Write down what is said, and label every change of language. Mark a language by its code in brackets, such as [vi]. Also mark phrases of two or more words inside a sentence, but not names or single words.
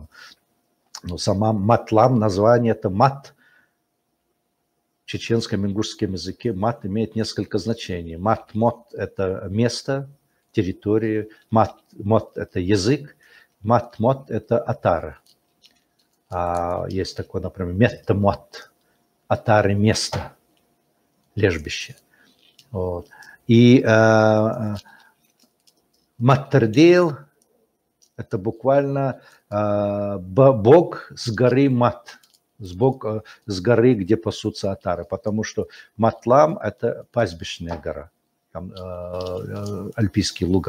[ru] Но сама Матлам, название это Мат. В чеченском ингушском языке Мат имеет несколько значений. Мат-мот – это место, территория. Мат-мот – это язык. Мат-мот – это атара. Есть такое, например, метта-мот. Атары – место, лежбище. Вот. И Маттердейл – это буквально бог с горы Мат, бог с горы, где пасутся отары, потому что Матлам – это пастбищная гора, там, альпийские луга.